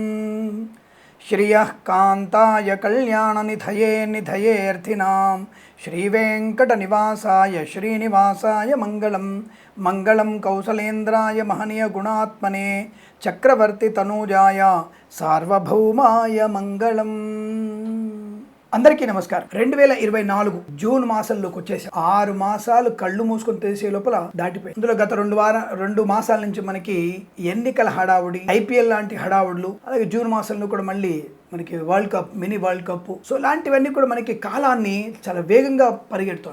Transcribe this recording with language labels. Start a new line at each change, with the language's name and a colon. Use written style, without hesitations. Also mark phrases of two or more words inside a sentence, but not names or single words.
Sanskrit: श्रियः कान्ताय कल्याणनिधये निधयेऽर्थिनां श्रीवेङ्कटनिवासाय श्रीनिवासाय मङ्गलं मङ्गलं कौसलेन्द्राय महनीयगुणात्मने चक्रवर्ती तनूजाय सार्वभौमाय मङ्गलम्।
Telugu: అందరికీ నమస్కారం। 2024 జూన్ మాసంలోకి వచ్చేసి 6 మాసాలు కళ్ళు మూసుకొని తెరిసే లోపల దాటిపోయి, ఇందులో గత 2 మాసాల నుంచి మనకి ఎన్నికల హడావుడి, ఐపీఎల్ లాంటి హడావుడులు, అలాగే జూన్ మాసంలో కూడా మళ్ళీ మనకి వరల్డ్ కప్, మినీ వరల్డ్ కప్, సో ఇలాంటివన్నీ కూడా మనకి కాలాన్ని చాలా వేగంగా పరిగెడుతుంది.